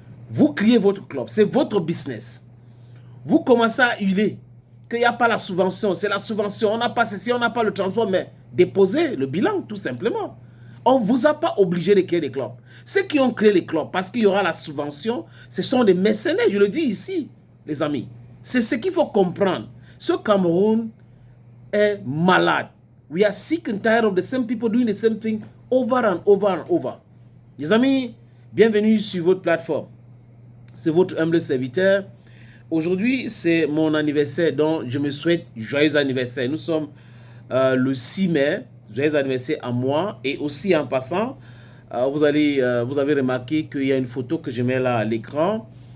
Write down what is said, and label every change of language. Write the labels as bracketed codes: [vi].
[fr] Vous créez votre club, c'est votre business. Vous commencez à hurler qu'il n'y a pas la subvention, c'est la subvention, on n'a pas ceci, on n'a pas le transport, mais déposez le bilan tout simplement. On ne vous a pas obligé de créer des clubs. Ceux qui ont créé les clubs parce qu'il y aura la subvention, ce sont des mercenaires, je le dis ici, les amis. C'est ce qu'il faut comprendre. Ce Cameroun est malade. [en] We are sick and tired of the same people doing the same thing over and over and over. [fr] Les amis, bienvenue sur votre plateforme. C'est votre humble serviteur. Aujourd'hui, c'est mon anniversaire, donc je me souhaite joyeux anniversaire. Nous sommes le 6 mai, joyeux anniversaire à moi. Et aussi en passant, vous avez remarqué qu'il y a une photo que je mets là à l'écran.